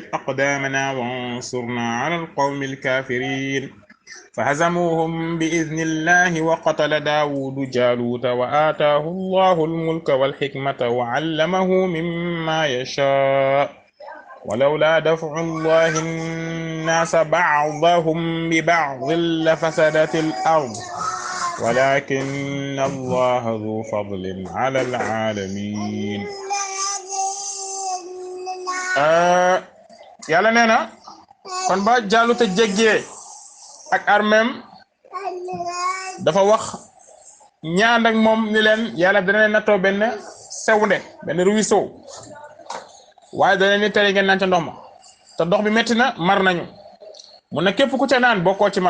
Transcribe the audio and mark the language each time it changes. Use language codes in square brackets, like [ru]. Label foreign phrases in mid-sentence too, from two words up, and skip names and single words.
[ar] أقدامنا وانصرنا على القوم الكافرين فهزموهم بإذن الله وقتل داود جالوت وآتاه الله الملك والحكمة وعلمه مما يشاء ولولا دفع الله الناس بعضهم ببعض لفسدت الأرض ولكن الله ذو فضل على العالمين. [wo] yàlla nee na kon ba Jaaluta jéggee ak armem dafa wax ñaan ak moom ni leen yàlla dana leen nattoo benn sewnde benn ruisseau waaye dana leen ni tere ngeen naan ca ndox ma te ndox bi metti na mar nañu mu ne képp ku ca naan bokkoo ci man.